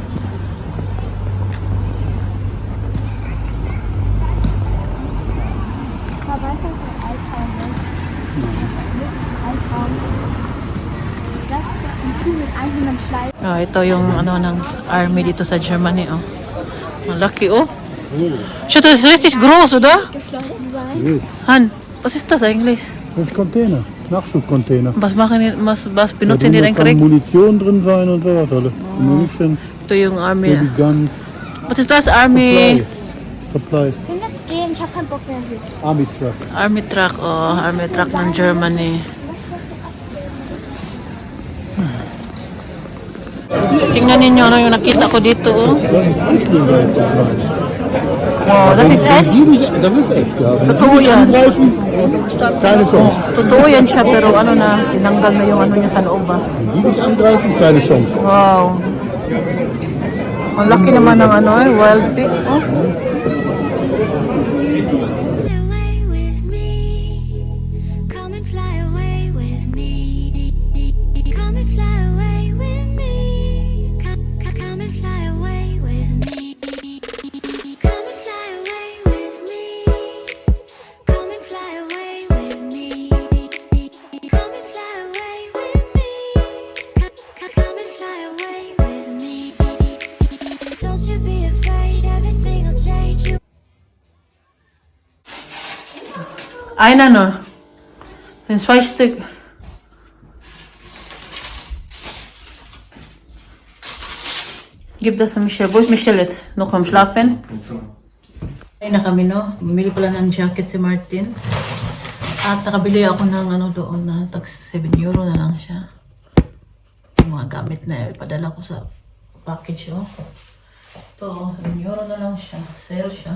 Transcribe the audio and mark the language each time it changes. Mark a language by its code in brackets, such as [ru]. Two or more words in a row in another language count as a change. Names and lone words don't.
[tl] Oh, ito yung ano ng army dito sa Germany, oh. Malaki, oh. [de] Schaut, das ist richtig groß, oder? Han, was ist das eigentlich? Das ist Container, Nachschubcontainer. Was Da benutzen die denn kann korrekt? Munition drin sein und sowas alles. Munition, [tl] Ito yung army. [en] Baby Guns, [de] Was ist das, army? Supply. Können wir jetzt gehen? Ich habe keinen Bock mehr hier. [en] Army Truck. Army truck, oh. Army truck ng Germany. [tl] Tingnan ninyo ano yung nakita ko dito, oh. [de] Wow, das ist echt? Das ist echt, ja. Wenn [tl] Totoo [de] die [tl] yan. [de] angreifen, keine Chance. [tl] Totoo yan siya, pero ano na, tinanggal na yung ano niya sa loob, ah. [de] Wenn die dich angreifen, keine Chance. [tl] Wow. Ang laki naman ng ano, [en] wild pig, oh. Away with me, come and fly away with me. Come and fly away with me. Come and fly away with me. Come and fly away with me. Come and fly away with me. Come and fly away with me. Come and fly away with me. Don't you be afraid, everything will change. You [de] Einer noch. Den 2 Stück. Gib das an Michelle. Wo ist Michelle jetzt? Noch am Schlafen? [tl] Ay na kami, no? Bumili pala ng jacket si Martin. At nakabili ako ng ano doon na tag 7 euro na lang siya. Yung mga gamit na ipadala ko sa package, oh. Ito, 7 euro na lang siya. Sale siya.